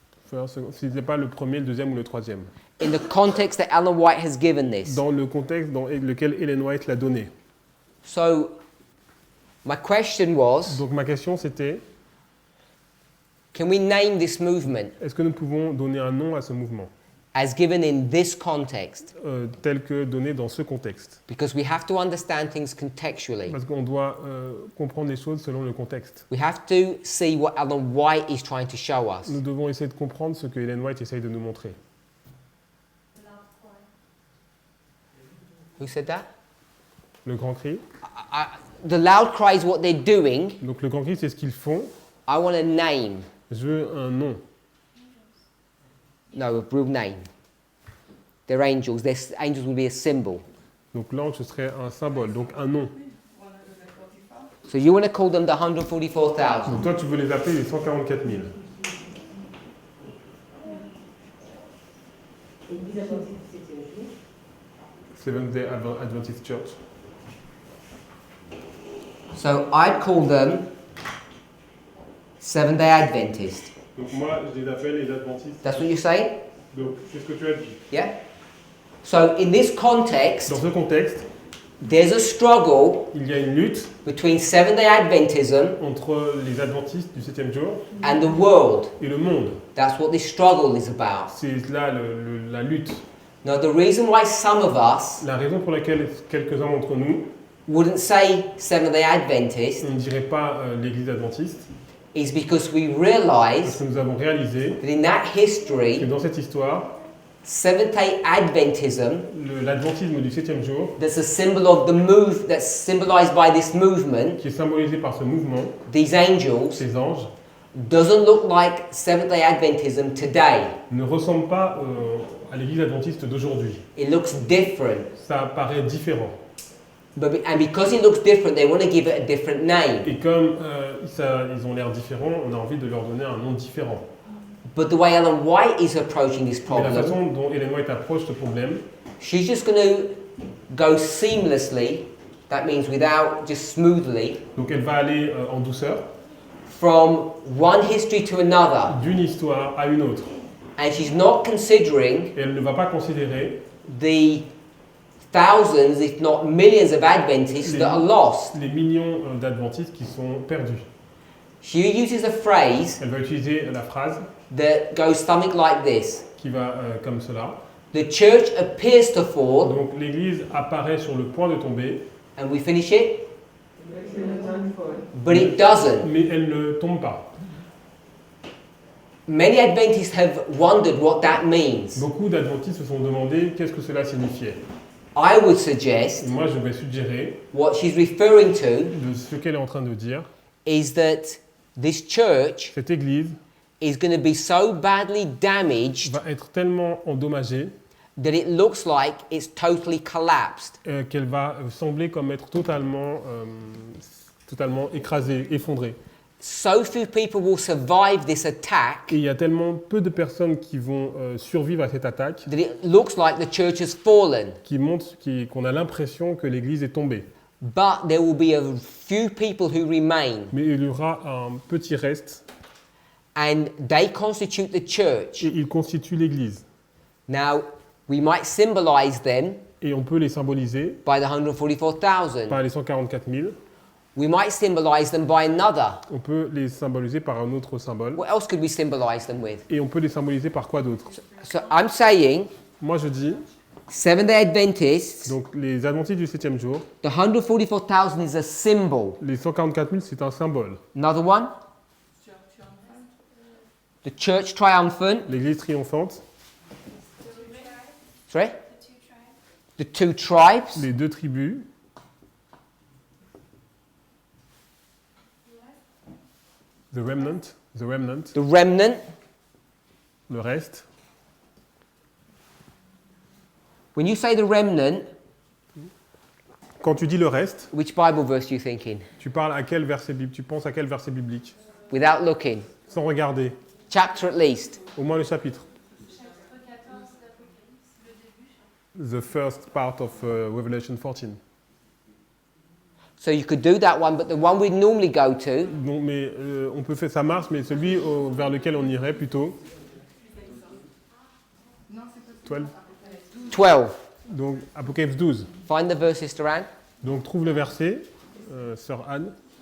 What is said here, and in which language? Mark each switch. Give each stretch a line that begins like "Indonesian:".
French: ce n'est pas le premier, le deuxième ou le troisième.
English: In the context that Ellen White has given this.
French: Dans le contexte dans lequel Ellen White l'a donné.
English: So, my question was,
French: Donc ma question c'était,
English: can we name this movement?
French: est-ce que nous pouvons donner un nom à ce mouvement?
English: as given in this context,
French: tel que donné dans ce contexte.
English: because we have to understand things contextually.
French: Parce qu'on doit comprendre les choses selon le contexte.
English: We have to see what Ellen White is trying to show us.
French: Nous devons essayer de comprendre ce que Ellen White essaye de nous montrer.
English: Who said that?
French: Le grand cri.
English: The loud cry is what they're doing.
French: Donc le grand cri, c'est ce qu'ils font.
English: I want a name.
French: Je veux un nom.
English: No, a real name. They're angels. Angels will be a symbol.
French: Donc l'ange, ce serait un symbole, donc un nom.
English: So you want to call them the 144,000.
French: Donc toi, tu veux les appeler les 144 000.
English: Seventh-day Adventist Church. So I'd call them Seventh-day Adventist.
French: Donc moi, je les appelle les adventistes.
English: That's what you're saying?
French: Donc c'est ce que tu as dit.
English: Yeah? So in this context,
French: Dans ce contexte,
English: there's a struggle
French: il y a une lutte
English: between Seventh-day Adventism
French: entre les adventistes du 7e jour
English: and the world.
French: et le monde.
English: That's what this struggle is about.
French: C'est là la lutte.
English: Now the reason why some of us
French: La raison pour laquelle quelques-uns d'entre nous,
English: wouldn't say Seventh-day Adventist
French: on ne dirait pas l'église adventiste,
English: is because we
French: parce
English: realize
French: que nous avons réalisé
English: that in that
French: que
English: history,
French: dans cette histoire,
English: Seventh-day Adventism,
French: l'adventisme du 7e jour,
English: that's a symbol of the move, that's symbolized by this movement,
French: qui est symbolisé par ce mouvement,
English: these angels,
French: ces anges,
English: doesn't look like Seventh-day Adventism today.
French: ne ressemble pas à l'église adventiste d'aujourd'hui.
English: It looks different.
French: Ça paraît différent.
English: And because it looks different, they want to give it a different name.
French: Et comme ils ont l'air différents, on a envie de leur donner un nom différent.
English: But the way Ellen White is approaching this
French: Mais la façon dont Ellen White approche ce problème,
English: she's just going to go seamlessly, that means without, just smoothly,
French: donc elle va aller en douceur,
English: from one history to another.
French: d'une histoire à une autre.
English: And she's not considering
French: Et elle ne va pas considérer
English: the thousands, if not millions of Adventists that are lost.
French: les millions d'adventistes qui sont perdus.
English: She uses a phrase
French: Elle va utiliser la phrase
English: that goes something like this.
French: qui va comme cela.
English: The church appears to fall,
French: Donc l'église apparaît sur le point de tomber,
English: and we finish it, but it doesn't.
French: mais elle ne tombe pas.
English: Many Adventists have wondered what that means.
French: Beaucoup d'adventistes se sont demandé qu'est-ce que cela signifiait.
English: I would
French: Et
English: suggest
French: moi, je vais suggérer
English: what she's referring to
French: de ce qu'elle est en train de dire.
English: is that this church
French: Cette église
English: is going to be so badly damaged
French: va être tellement endommagée
English: that it looks like it's totally collapsed.
French: qu'elle va sembler comme être totalement écrasée, effondrée.
English: So few people will survive this attack
French: Et il y a tellement peu de personnes qui vont survivre à cette attaque
English: that it looks like the church has fallen.
French: qu'on a l'impression que l'église est tombée.
English: But there will be a few people who remain,
French: Mais il y aura un petit reste
English: and they constitute the church.
French: et ils constituent l'église.
English: Now, we might symbolize them
French: Et on peut les symboliser
English: by the 144,000.
French: par les 144 000.
English: We might symbolize them by another.
French: On peut les symboliser par un autre symbole.
English: What else could we symbolize them with?
French: Et on peut les symboliser par quoi d'autre?
English: So I'm saying
French: Moi, je dis,
English: Seventh-day Adventists,
French: donc les adventistes du 7e jour,
English: the 144,000 is a symbol.
French: les 144 000, c'est un symbole.
English: Another one? The church triumphant.
French: L'église triomphante,
English: Sorry? The two tribes.
French: les deux tribus,
English: the remnant, The remnant.
French: le reste.
English: When you say the remnant,
French: Quand tu dis le reste,
English: which Bible verse are you thinking?
French: tu parles à quel verset biblique? Tu penses à quel verset biblique?
English: Without looking.
French: Sans regarder,
English: Chapter at least.
French: au moins le chapitre. Chapitre 14 d'Apocalypse, le début.
English: The first part of Revelation 14. So you could do that one, but the one we'd normally go to
French: Donc, mais on peut faire ça marche, mais celui vers lequel on irait plutôt.
English: 12.
French: 12. Donc Apocalypse 12.
English: Find the verse, Sister Anne.
French: Donc trouve le verset, sœur Anne.